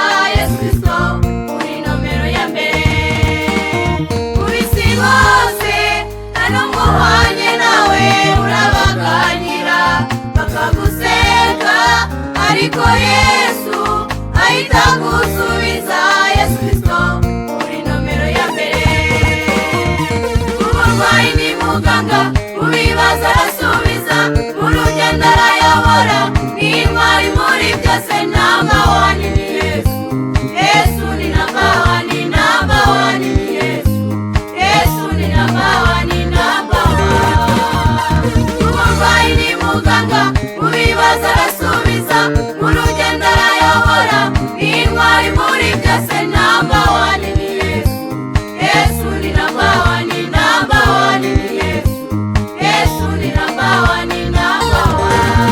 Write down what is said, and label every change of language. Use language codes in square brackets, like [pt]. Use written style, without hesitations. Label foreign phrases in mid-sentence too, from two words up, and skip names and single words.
[rw] Yesu Kristo uri nomero ya mbere ku isi hose, nta n'umwe uhwanye nawe, urabaganyira bakaguseka, ariko Yesu ahita gusubiza. Yesu Kristo uri nomero ya mbere. Umurwayi ni muganga, mu bibazo arasubiza, mu rugendo arayobora, ni intwari muri byose. [en] Number one [rw] ni Yesu, Yesu ni [en] number one, [rw] ni [en] number one [rw] ni Yesu, Yesu ni [en] number one, [rw] ni [en] number one. [rw] Umurwayi ni muganga, mu bibazo arasubiza, mu rugendo arayobora, ni intwari muri byose. [en] Number one [rw] ni Yesu, Yesu ni [en] number one, [rw] ni [en] number one [rw] ni Yesu, Yesu ni [en] number one, [rw] ni [en] number one.